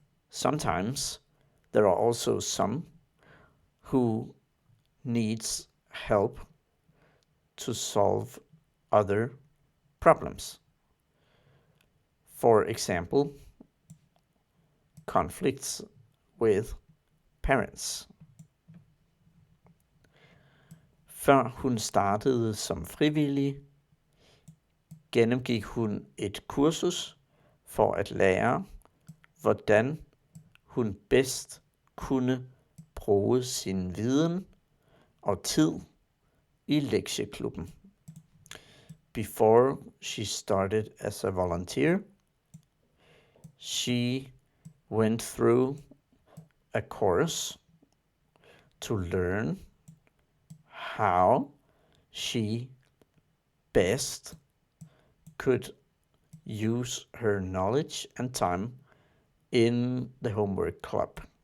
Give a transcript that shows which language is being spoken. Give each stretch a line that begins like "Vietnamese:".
English: Sometimes there are also some who needs help to solve other problems. For example, conflicts with parents.
Danish: Før hun startede som frivillig, gennemgik hun et kursus for at lære, hvordan hun bedst kunne bruge sin viden og tid i lektieklubben.
English: Before she started as a volunteer, she went through a course to learn how she best could use her knowledge and time in the homework club.